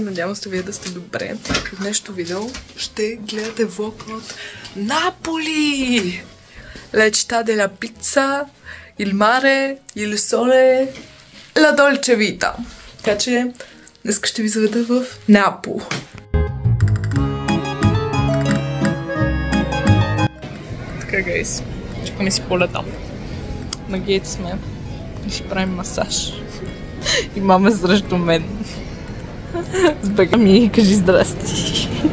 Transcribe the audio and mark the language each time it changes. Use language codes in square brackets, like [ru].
[bg] Надявам се вие да сте добре. В днешното видео ще гледате влог от Наполи! [it] La città della pizza, il mare, il sole, la dolce vita. [bg] Така че днес ще ви заведа в Неапол. Така, гайс, чакаме си полета. На гейт сме и ще правим масаж. И мама срещу мен. С бага ми кажи здрасти.